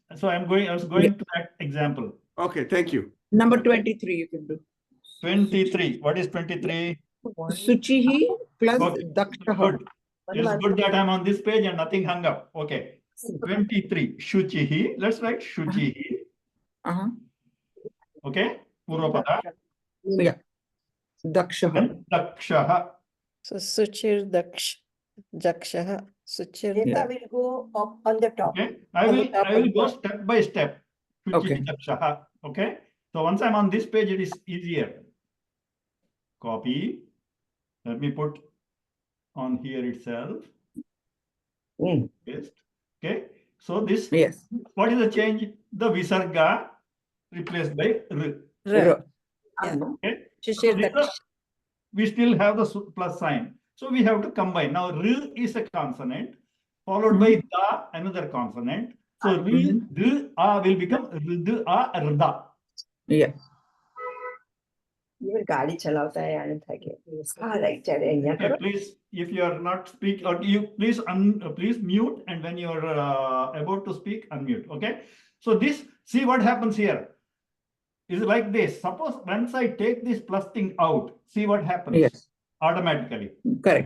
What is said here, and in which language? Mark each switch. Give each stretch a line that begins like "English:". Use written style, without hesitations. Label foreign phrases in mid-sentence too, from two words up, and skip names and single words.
English: So I was going to that example. Okay, thank you. Number 23 you can do. 23. What is 23? Suchihi plus Okay, Dakshaha. good. It's good that I'm on this page and nothing hung up. Okay. 23. Shuchihi. Let's write Shuchihi. Uh-huh. Okay. Purvapada. Yeah. Dakshaha. And Dakshaha. So
Sanskrit: शुचिर् दक्षः.
English: Suchir Refa will go up on the top. Okay. I will go step by step. Shuchihi Okay. Dakshaha. Okay. So once I'm on this page, it is easier. Copy. Let me put on here itself. Paste. Okay. So this, Yes. what is the change? The Visarga replaced by R. Ra. Yeah. Okay. So Suchir these are- Daksha. we still have the plus sign. So we have to combine. Now, R is a consonant, followed by Da, another consonant. So R, D, A will become Rd, A, Rda. Yeah.
Hindi: गाड़ी चलाता है यानी था कि हाँ राइट चले यहाँ
English: Okay,
Hindi: करो
English: please, if you are not speak, or you please please mute, and when you are about to speak, unmute. Okay. So this, see what happens here. Is like this. Suppose once I take this plus thing out, see what happens. Yes. Automatically. Correct.